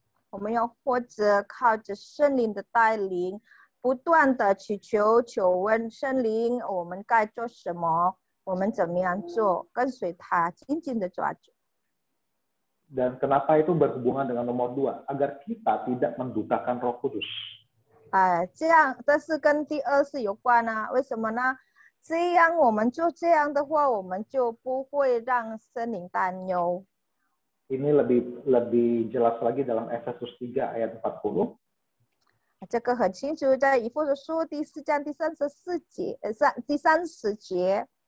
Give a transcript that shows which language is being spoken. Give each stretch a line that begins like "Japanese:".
Chinese: 我们要或者靠着圣灵的带领，不断的祈求求问圣灵，我们该做什么，我们怎么样做，跟随他，紧紧的抓住。
Indonesian: Dan kenapa itu berhubungan dengan nomor 2? Agar kita tidak mendukakan Roh Kudus.
Chinese: 这样，这是跟第二是有关啊？为什么呢？这样我们做这样的话，我们就不会让圣灵担忧。
Indonesian: Ini lebih jelas lagi dalam Efesus 3 ayat 40.
Chinese: 这个很清楚，在以弗所书第4章第34节，第30节。